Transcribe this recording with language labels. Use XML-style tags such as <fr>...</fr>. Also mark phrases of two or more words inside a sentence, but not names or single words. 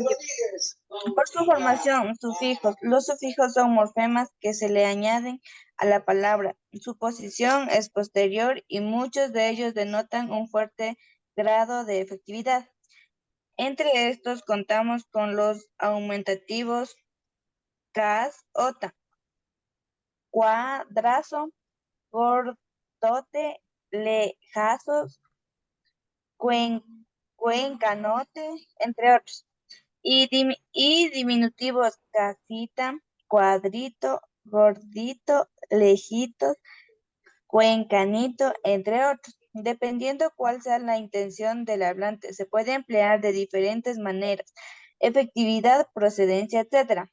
<es>Por su formación, sufijos. Los sufijos son morfemas que se le añaden a la palabra. Su posición es posterior y muchos de ellos denotan un fuerte grado de efectividad. Entre estos contamos con los aumentativos cas, ota, cuadrazo, gordote, lejazos, cuencanote, entre otros. Y diminutivos casita, cuadrito, gordito, lejitos, cuencanito, entre otros. Dependiendo cuál sea la intención del hablante, se puede emplear de diferentes maneras, efectividad, procedencia, etc.</es>